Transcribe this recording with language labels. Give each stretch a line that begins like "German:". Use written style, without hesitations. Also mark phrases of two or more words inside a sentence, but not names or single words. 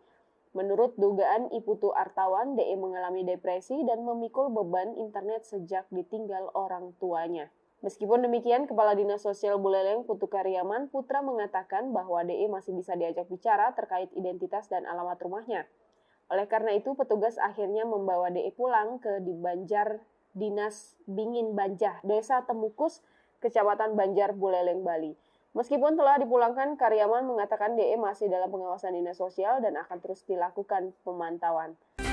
Indonesian: Menurut dugaan I Putu Artawan, DE mengalami depresi dan memikul beban internet sejak ditinggal orang tuanya. Meskipun demikian, Kepala Dinas Sosial Buleleng Putu Karyaman Putra mengatakan bahwa DE masih bisa diajak bicara terkait identitas dan alamat rumahnya. Oleh karena itu, petugas akhirnya membawa DE pulang ke di Banjar Dinas Bingin Banjah, Desa Temukus, Kecamatan Banjar, Buleleng, Bali. Meskipun telah dipulangkan, Karyaman mengatakan DE masih dalam pengawasan Dinas Sosial dan akan terus dilakukan pemantauan.